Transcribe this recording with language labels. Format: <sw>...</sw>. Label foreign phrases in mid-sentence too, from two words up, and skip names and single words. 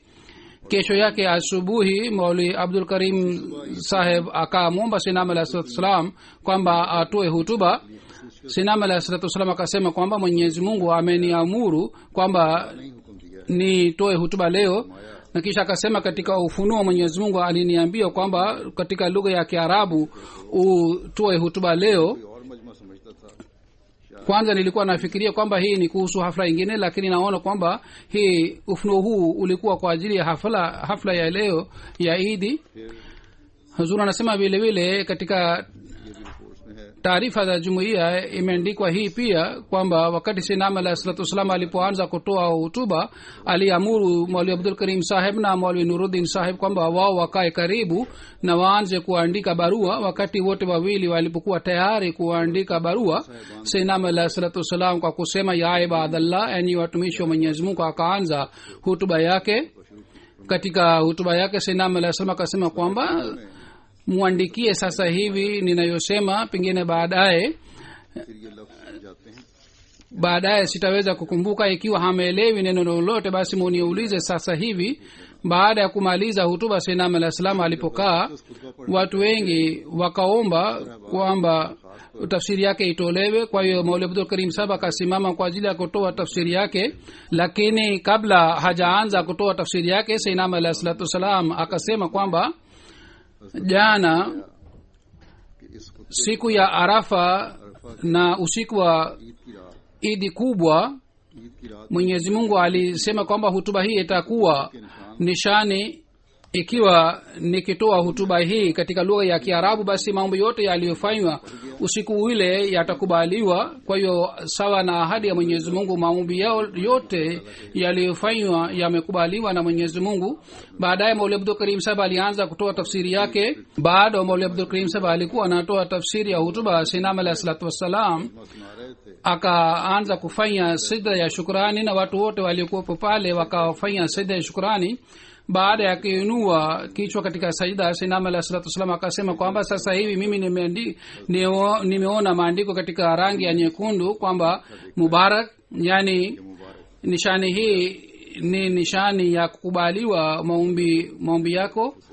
<sw>Kesho yake asubuhi Mauli Abdul Karim Saheb akamwomba Sayyidina</sw> <ar>عليه الصلاة والسلام</ar> <sw>kwamba atoe hutuba. Sayyidina</sw> <ar>عليه الصلاة والسلام</ar> <sw>akasema kwamba Mwenyezi Mungu ameniamuru kwamba nitoe hutuba leo, na kisha akasema katika ufunuo Mwenyezi Mungu aliniambia kwamba katika lugha ya Kiarabu utoe hutuba leo.</sw> <ur>اور مجمع سمجھتا تھا</ur> <sw>Kwanza nilikuwa nafikiria kwamba hii ni kuhusu hafla ingine, lakini naona kwamba hii ufunuo huu ulikuwa kwa ajili ya hafla ya leo ya Idi. Hazur anasema vile vile katika</sw> <ur>یہ بھی رپورٹس میں ہے</ur> <sw>taarifa za jumuiya imeandikwa hii pia kwamba wakati Sayyidina</sw> <ar>عليه الصلاة والسلام</ar> <sw>alipoanza kutoa hutuba aliamuru Maulwi Abdul Karim Saheb na Maulwi Nuruddin Saheb kwamba wao wakae karibu na waanze kuandika barua. Wakati wote wawili walipokuwa tayari kuandika barua, Sayyidina</sw> <ar>عليه الصلاة والسلام</ar> <sw>kwa kusema</sw> <ar>يا عباد الله,</ar> <sw>enyi watumishi wa Mwenyezi Mungu, akaanza hutuba yake. Katika hutuba yake Sayyidina</sw> <ar>عليه السلام</ar> <sw>akasema kwamba muandikie sasa hivi ninayosema, pengine baadaye</sw> <ur>پھر یہ لفظ جاتے ہیں</ur> <sw>baadaye sitaweza kukumbuka. Ikiwa hameelewi neno lolote, basi muniulize sasa hivi. Baada ya kumaliza hutuba Sayyidina</sw> <ar>عليه السلام</ar> <sw>alipokaa, watu wengi wakaomba kwamba tafsiri yake itolewe. Kwa hiyo Maulwi Abdul Karim Sahab akasimama kwa ajili ya kutoa tafsiri yake, lakini kabla hajaanza kutoa tafsiri yake Sayyidina</sw> <ar>عليه الصلاة والسلام</ar> <sw>akasema kwamba jana</sw> <ur>کہ اس خطبے</ur> <sw>siku ya Arafa na usiku wa</sw> <ur>عید کی رات</ur> <sw>idi kubwa,</sw> <ur>عید کی رات</ur> <sw>Mwenyezi Mungu alisema kwamba hutuba hii itakuwa</sw> <ur>کے نشان</ur> <sw>nishani. Ikiwa nikitoa hutuba hii katika lugha ya Kiarabu, basi mambo yote yaliyofanywa usiku ule yatakubaliwa. Kwa hiyo sawa na ahadi ya Mwenyezi Mungu, maombi yao yote yaliyofanywa yamekubaliwa na Mwenyezi Mungu. Baadaye Maulwi Abdul Karim Sahab alianza kutoa tafsiri yake. Baada Maulwi Abdul Karim Sahab alikuwa anatoa tafsiri ya hutuba Sayyidina</sw> <ar>عليه الصلاة والسلام,</ar> <ur>سنا رہے تھے</ur> <sw>akaanza kufanya sida ya shukrani na watu wote waliokuwepo pale wakafanya sida ya shukrani. baada ya kuinua kichwa katika sajida, Sayyidina</sw> <ar>عليه الصلاة والسلام</ar> <sw>akasema kwamba sasa hivi mimi nimeona maandiko katika rangi ya nyekundu kwamba mubarak, yani nishani hii ni nishani ya kukubaliwa maombi yako.</sw>